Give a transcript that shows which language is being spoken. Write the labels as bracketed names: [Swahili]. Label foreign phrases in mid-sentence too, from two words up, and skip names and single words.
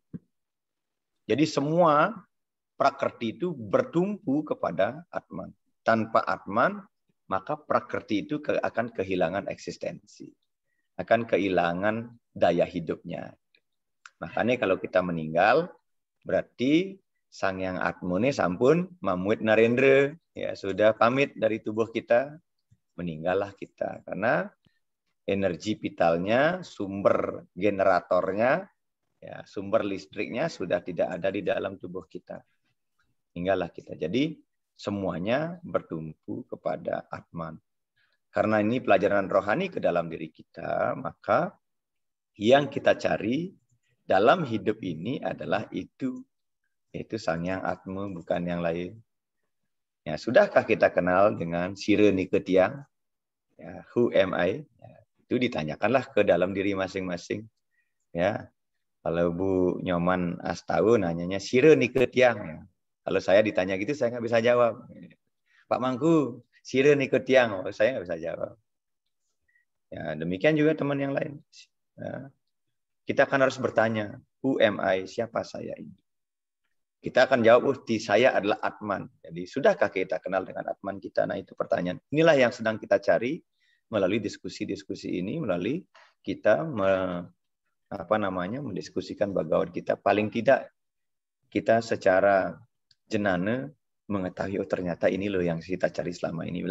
[Indonesian] Jadi semua prakrti itu bertumpu kepada Atman. Tanpa Atman, maka prakrti itu akan kehilangan eksistensi. Akan kehilangan daya hidupnya. Makanya kalau kita meninggal, berarti Sang Yang [Balinese] Atmane sampun mamuit narendra. [Indonesian] Ya, sudah pamit dari tubuh kita, meninggallah kita. Karena energi vitalnya, sumber generatornya, ya, sumber listriknya sudah tidak ada di dalam tubuh kita. Tinggallah kita. Jadi semuanya bertumpu kepada Atman. Karena ini pelajaran rohani ke dalam diri kita, maka yang kita cari dalam hidup ini adalah itu. Yaitu Sang Yang Atma, bukan yang lain. Ya, sudahkah kita kenal dengan [Balinese] Sira Niketiang? [Indonesian] Ya, [English] who am I? [Indonesian] Ya, itu ditanyakanlah ke dalam diri masing-masing. Ya, kalau Bu Nyoman Astau nanyanya [Balinese] Sira Niketiang. [Indonesian] Ya. Kalau saya ditanya gitu, saya nggak bisa jawab. [Balinese] Pak Mangku, Sira Niketiang. [Indonesian] Oh, saya nggak bisa jawab. Ya, demikian juga teman yang lain. Ya. Kita akan harus bertanya, [English] who am I? [Indonesian] Siapa saya ini? Kita akan jawab, saya adalah Atman. Jadi, sudahkah kita kenal dengan Atman kita? Nah, itu pertanyaan. Inilah yang sedang kita cari melalui diskusi-diskusi ini, melalui kita mendiskusikan Bhagavad Gita. Paling tidak kita secara jenana mengetahui, oh ternyata ini loh yang kita cari selama ini.